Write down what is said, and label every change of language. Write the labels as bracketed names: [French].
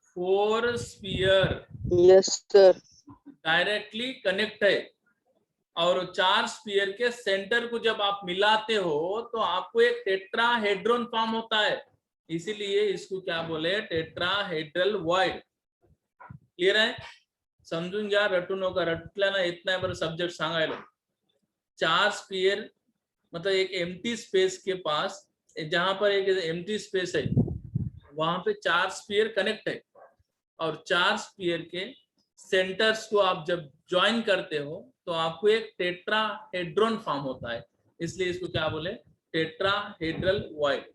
[Hindi] 4 spear [English] Yes, sir. [Hindi] Directly connect है, और 4 sphere के सेंटर को जब आप मिलाते हो तो आपको एक टेट्राहेड्रॉन फॉर्म होता है, इसीलिए इसको क्या बोले, टेट्राहेड्रल वॉइड। क्लियर है? [Marathi] समझून घ्या, रटू नका, रटल्यानं येत नाही बरं सब्जेक्ट सांगायला। [Hindi] 4 स्फीयर मतलब एक एम्प्टी स्पेस के पास, जहां पर एक एम्प्टी स्पेस है वहां पे 4 स्फीयर कनेक्ट है, और 4 स्फीयर के सेंटर्स को आप जब ज्वाइन करते हो तो आपको एक टेट्राहेड्रॉन फॉर्म होता है, इसलिए इसको क्या बोले, टेट्राहेड्रल वॉइड।